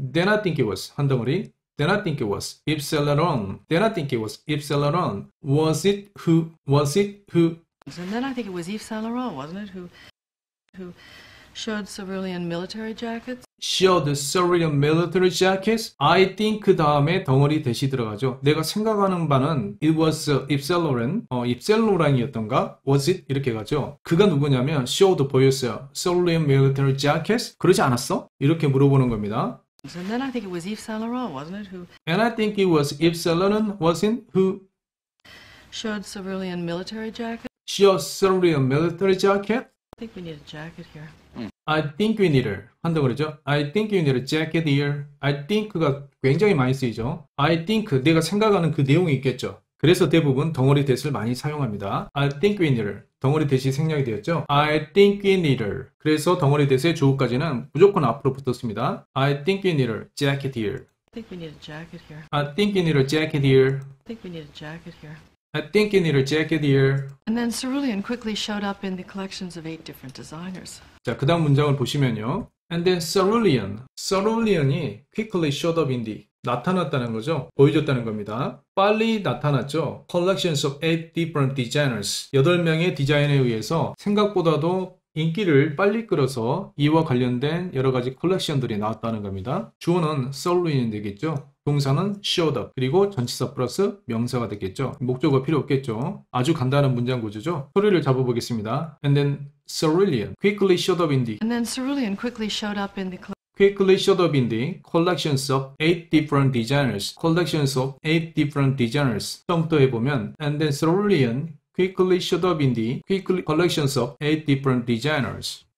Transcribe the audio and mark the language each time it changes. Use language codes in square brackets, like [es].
[en] Then I think it was [ko] 한 덩어리. [en] Then I think it was Yves Saint Laurent. Then I think it was Yves Saint Laurent. Was it who? And then I think it was Yves Saint Laurent, wasn't it? Who showed cerulean military jackets? Showed cerulean military jackets. [ko] I think 그 다음에 덩어리 대시 들어가죠. 내가 생각하는 바는 [en] it was Yves Saint Laurent. [ko] Yves Saint Laurent이었던가? [en] Was it? [ko] 이렇게 가죠. 그가 누구냐면 showed 보였어요. [en] cerulean military jackets. [ko] 그러지 않았어? 이렇게 물어보는 겁니다. [en] And then I think it was Yves Saint Laurent, wasn't it? Who And I think it was Yves Saint Laurent wasn't who showed cerulean military jackets? showed cerulean military jacket. I think we need a jacket here. I think we need a [ko] 한 덩어리죠. [en] I think you need a jacket here. I think [ko] 가 굉장히 많이 쓰이죠. I think 내가 생각하는 그 내용이 있겠죠. 그래서 대부분 덩어리 대시를 많이 사용합니다. [en] I think we need a [ko] 덩어리 대시 생략이 되었죠. [en] I think we need a [ko] 그래서 덩어리 대시의 주어까지는 무조건 앞으로 붙었습니다. [en] I think we need a jacket here. I think we need a jacket here. I think you need a jacket here. I think we need a jacket here. I think you need a jacket here. And then cerulean quickly showed up in the collections of 8 different designers. [ko] 자, 그 다음 문장을 보시면요. [en] And then cerulean이 quickly showed up in the [ko] 나타났다는 거죠. 보여줬다는 겁니다. 빨리 나타났죠. [en] Collections of 8 different designers. [ko] 8명의 디자인에 의해서 생각보다도 인기를 빨리 끌어서 이와 관련된 여러 가지 컬렉션들이 나왔다는 겁니다. 주어는 cerulean이 되겠죠. 동사는 showed up 그리고 전치사 플러스 명사가 되겠죠. 목적어 필요 없겠죠. 아주 간단한 문장 구조죠. 소리를 잡아보겠습니다. [en] And then cerulean quickly showed up in the And then cerulean quickly showed up in the quickly showed up in the collections of 8 different designers. collections of 8 different designers. [ko] 처음부터 해보면 [en] and then cerulean quickly showed up in the collections of 8 different designers.